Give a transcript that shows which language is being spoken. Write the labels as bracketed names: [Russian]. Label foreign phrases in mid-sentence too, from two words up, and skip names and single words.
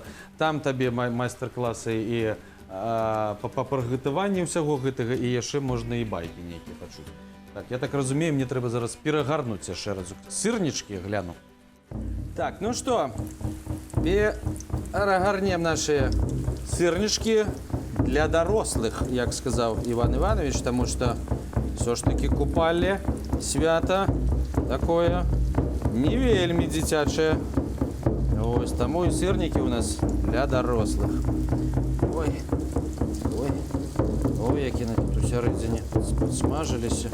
[Belarusian] Там табе майстар-класы і па прыгатаванні ўсяго гэтага, і яшчэ можна і байкі нейкія пачуць. Так, я так разумею, мне трэба зараз перагарнуць яшчэ раз. Сырнічкі гляну. Так, ну што, перагарнем нашы сырнічкі [Ukrainian] для дорослих, як сказав Іван Іванович, тому що все ж таки купальне свято такое не вельми дитяче. Ось тому і сирники у нас для дорослих. Ой, ой, ой, які на тут усередині підсмажилися.